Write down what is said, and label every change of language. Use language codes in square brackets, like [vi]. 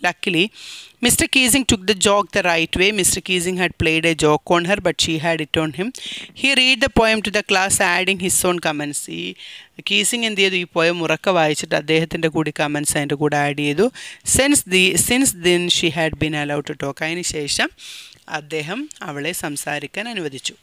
[en] Luckily mister Keesing took the joke the right way. Mr. Keesing had played a joke on her, but she had it on him. He read the poem to the class, adding his own comments. [ml] ഈ കീസിംഗ് എന്ത് ചെയ്തു, ഈ poem ഉറക്കെ വായിച്ചിട്ട് അദ്ദേഹത്തിൻ്റെ കൂടി comments അതിൻ്റെ കൂടെ ആഡ് ചെയ്തു. [en] Since then she had been allowed to talk. [ml] അതിന് ശേഷം അദ്ദേഹം അവളെ സംസാരിക്കാൻ അനുവദിച്ചു.